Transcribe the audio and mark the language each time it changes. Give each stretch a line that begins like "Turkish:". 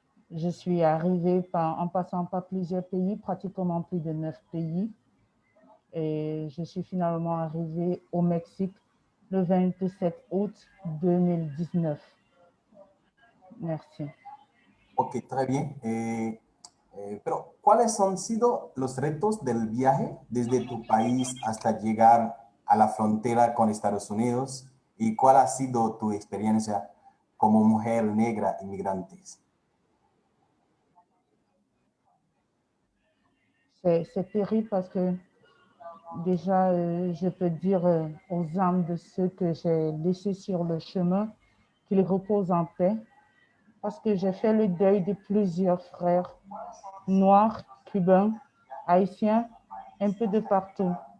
French: Je suis arrivée en passant par plusieurs pays, pratiquement plus de 9 pays. Et je suis finalement arrivée au Mexique le 27 août 2019. Merci. Ok, très bien.
Spanish: Pero, ¿cuáles han sido los retos del viaje desde tu país hasta llegar a la frontera con Estados Unidos? ¿Y cuál ha sido tu experiencia como mujer negra inmigrante?
French: C'est terrible parce que déjà, je peux dire aux âmes de ceux que j'ai laissés sur le chemin qu'ils reposent en paix, parce que j'ai fait le deuil de plusieurs frères noirs, cubains, haïtiens, un peu de partout.